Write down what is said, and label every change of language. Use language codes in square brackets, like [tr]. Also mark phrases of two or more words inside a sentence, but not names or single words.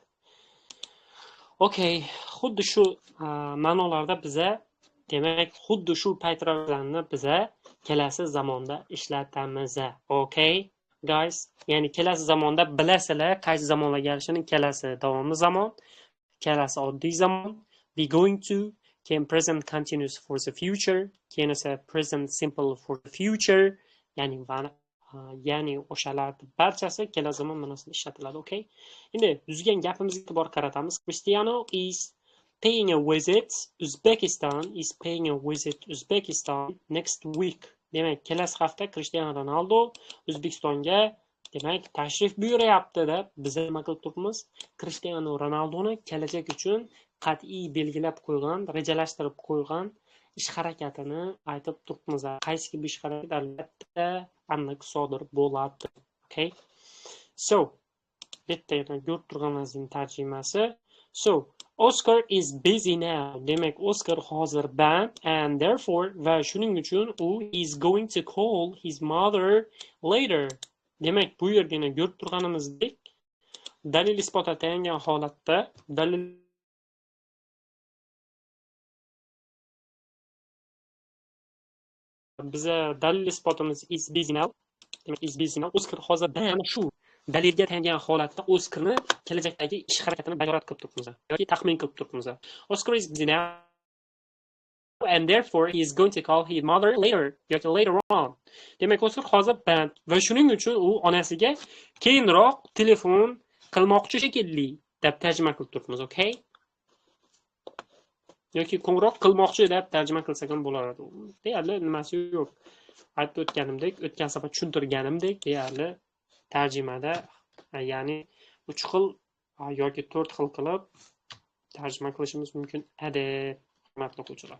[uz] Okay, xuddi shu ma'nolarda biza, demak, xuddi shu paytlarni biza kelasi zamonda ishlatamiz. [en] Okay, guys, [uz] ya'ni kelasi zamonda bilasizlar qaysi zamonga kelishini. Kelasi davomli zamon, kelasi oddiy zamon, [en] we going to, keyin present continuous for the future, [uz] keyin esa [en] present simple for the future, [uz] ya'ni o'shalarni barchasi kelasi zamon ma'nosida ishlatiladi. Okay? Endi yuzgan gapimizga e'tibor qaratamiz. [en] Cristiano is paying a visit Uzbekistan next week. [uz] Demak, kelasi hafta Cristiano Ronaldo O'zbekistonga demak tashrif buyuryapti deb biz nima qilib turibmiz? Cristiano Ronaldoni kelajak uchun qat'iy belgilab qo'ygan, rejalashtirib qo'ygan ish harakatini aytib turibmiz. Qaysi bir ish harakat albatta aniq sodir bo'ladi. Okay? So, bitta yana ko'rib turganingizning tarjimasi. [en] So, Oscar is busy now. [uz] Demak, Oscar hozir band [en] and therefore [uz] va shuning uchun u [en] is going to call his mother later. [uz] Demak, bu yerda ko'rib turganimizdek dalil isbot atagan holatda dalil biza dalil isbotimiz [en] is busy now. Demak, is busy now. [uz] Oscar hozir mana shu dalilga tayangan holatda Oscarni kelajakdagi ish harakatini bayorat qilib turibmiz yoki taxmin qilib turibmiz. [en] Oscar is busy now and therefore he is going to call his mother later yoki later on. [uz] Demak, Oscar hozir band va shuning uchun u onasiga keyinroq telefon qilmoqchi shekilli deb tarjima qilib turibmiz. Okay? yoki qo'ng'iroq qilmoqchi deb tarjima qilsak ham bo'ladi. Deyarli nimasi yo'q. Aytib o'tganimdek, o'tgan safar tushuntirganimdek, deyarli tarjimada ya'ni 3 xil yoki 4 xil qilib tarjima qilishimiz mumkin edi, hurmatli o'quvchilar.